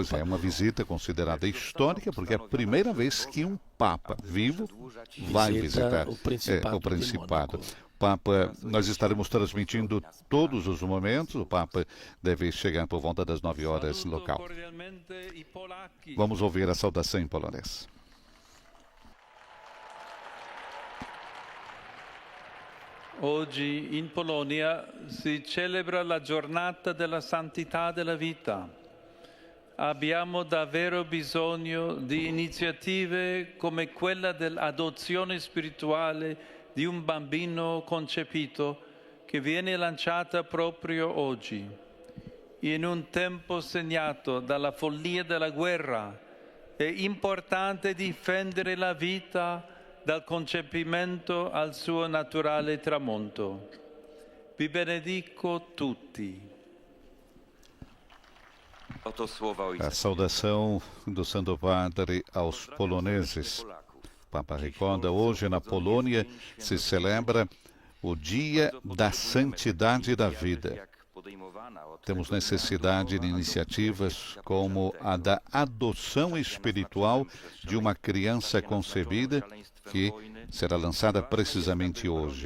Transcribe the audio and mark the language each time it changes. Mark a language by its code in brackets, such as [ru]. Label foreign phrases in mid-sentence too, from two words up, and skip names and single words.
[pt] Pois é, uma visita considerada histórica, porque é a primeira vez que um Papa vivo vai visitar o Principado. Papa, nós estaremos transmitindo todos os momentos. O Papa deve chegar por volta das 9 horas local. Vamos ouvir a saudação em polonês. [it] Oggi in Polonia si celebra la giornata della santità della vita. Abbiamo davvero bisogno di iniziative come quella dell'adozione spirituale di un bambino concepito che viene lanciata proprio oggi. In un tempo segnato dalla follia della guerra è importante difendere la vita dal concepimento al suo naturale tramonto. Vi benedico tutti. [pt] A saudação do Santo Padre aos poloneses. O Papa recorda, hoje na Polônia se celebra o Dia da Santidade da Vida. Temos necessidade de iniciativas como a da adoção espiritual de uma criança concebida, que será lançada precisamente hoje.